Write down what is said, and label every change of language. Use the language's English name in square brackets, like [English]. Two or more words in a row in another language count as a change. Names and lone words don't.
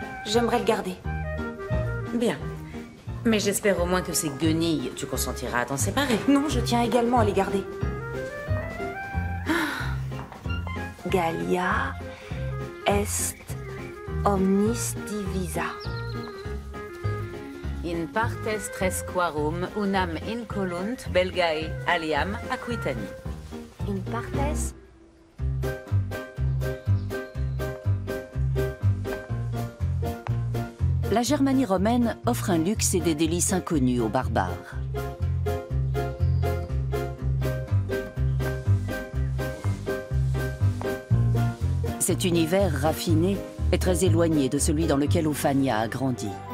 [French] J'aimerais le garder. Bien. Mais j'espère au moins que ces guenilles, tu consentiras à t'en séparer. Non, je tiens également à les garder. [Latin] Gallia est omnis divisa. In partes tresquarum unam incolunt belgae aliam aquitani. In partes. [French] La Germanie romaine offre un luxe et des délices inconnus aux barbares. Cet univers raffiné est très éloigné de celui dans lequel Ophania a grandi.